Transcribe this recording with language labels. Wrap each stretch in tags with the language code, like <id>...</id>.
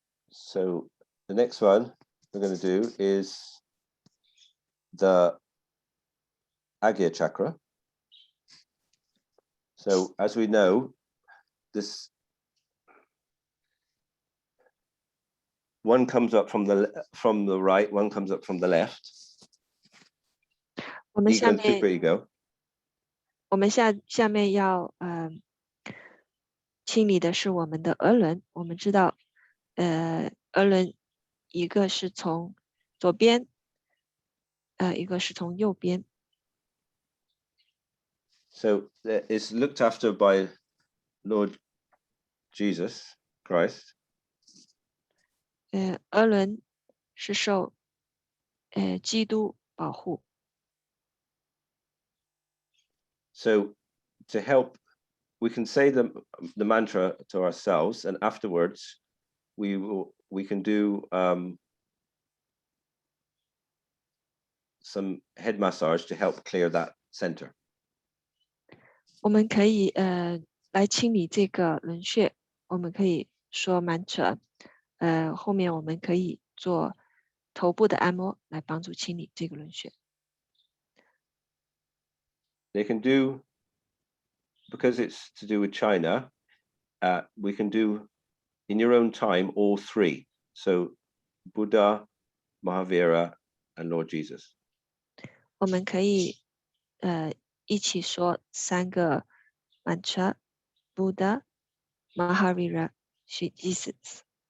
<en>So the next one we're going to do is the Agya chakra. So as we know, this one comes up from the right, one comes up from the left.</en> <zh>我们下</zh> <en>Ego</en> <zh>面</zh> <en>super ego.</en> <zh>我们下面要清理的是我们的额轮。我们知道，额轮一个是从左边，一个是从右边。</zh> <en>So it's looked after by Lord Jesus Christ.</en> <zh>额轮是受基督保护。</zh> <en>So to help, we can say the mantra to ourselves, and afterwards we can do some head massage to help clear that center.</en> <zh>我们可以来清理这个轮穴，我们可以说 mantra，后面我们可以做头部的按摩来帮助清理这个轮穴。</zh> <en>They can do, because it's to do with China, we can do in your own time all three. So Buddha, Mahavira, and Lord Jesus.</en> <zh>我们可以一起说3个 mantra Buddha, Mahavira, Jesus.</zh>